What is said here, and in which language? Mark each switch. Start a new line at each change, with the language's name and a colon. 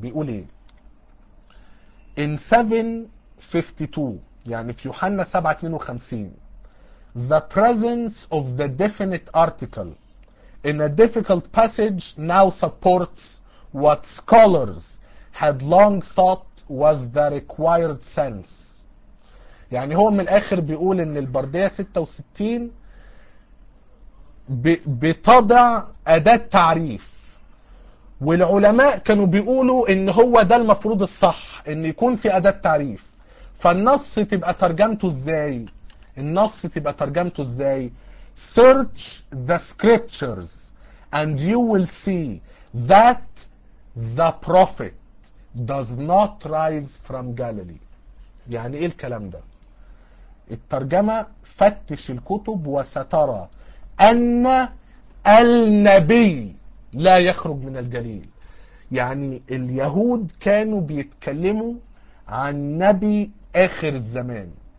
Arabic: بيقول ايه؟
English: In 752،
Arabic: يعني في يوحنا 752،
English: The presence of the definite article in a difficult passage now supports what scholars had long thought was the required sense.
Arabic: يعني هو من الاخر بيقول ان البردية 66 بتضع اداة تعريف والعلماء كانوا بيقولوا ان هو ده المفروض الصح ان يكون في اداة تعريف. فالنص تبقى ترجمته ازاي؟
English: النص تبقى ترجمته ازاي؟ search the scriptures and you will see that the prophet does not rise from Galilee.
Arabic: يعني ايه الكلام ده؟ الترجمة فتش الكتب وسترى ان النبي لا يخرج من الجليل. يعني اليهود كانوا بيتكلموا عن نبي اخر الزمان.